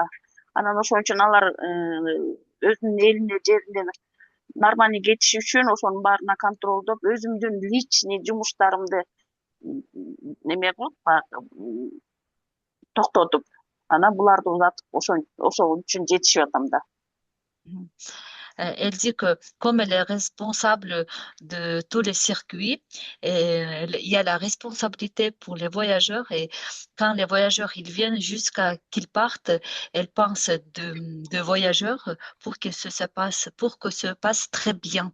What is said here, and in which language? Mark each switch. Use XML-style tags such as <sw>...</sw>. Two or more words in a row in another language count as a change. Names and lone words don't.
<ky>Анан ошон үчүн алар өзүнүн элине жерине нормально кетиш үчүн ошонун баарына контролдоп, өзүмдүн личный жумуштарымды неме кылып, баягы токтотуп, анан буларды узатып, ошол үчүн жетишип атам да.</ky> <fr>Elle dit que comme elle est responsable de tous les circuits, il y a la responsabilité pour les voyageurs et quand les voyageurs ils viennent jusqu'à qu'ils partent, elle pense de voyageurs pour que se passe très bien.</fr>